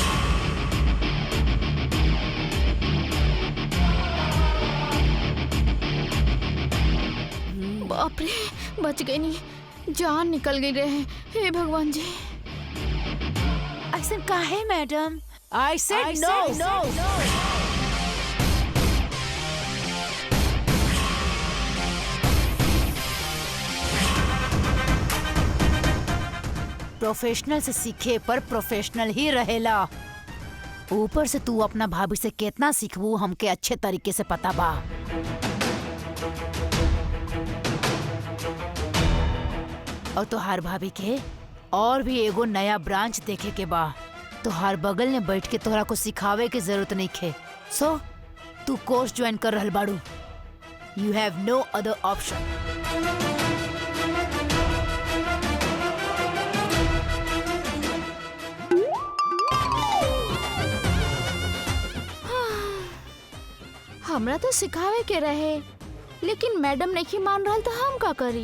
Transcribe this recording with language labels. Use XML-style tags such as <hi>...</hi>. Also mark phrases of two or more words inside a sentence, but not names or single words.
<bho>बाप रे, बच गई नी, जान निकल गई रहे। हे भगवान जी। ऐसा काहे मैडम?</bho> <en>I said no.</en> <bho>प्रोफेशनल से सीखे पर प्रोफेशनल ही रहेला। ऊपर से तू अपना भाभी से कितना सीखबू हमके अच्छे तरीके से पता बा। और तोहार भाभी के और भी एगो नया ब्रांच देखे के बा। तोहार बगल में बैठ के तोहरा को सिखावे के जरूरत नहीं खे। सो तू कोर्स ज्वाइन कर रहल बाड़ू।</bho> <en>you have no other option.</en> <bho>हमरा तो सिखावे के रहे, लेकिन मैडम नहीं मान रहल तो हम का करी?</bho>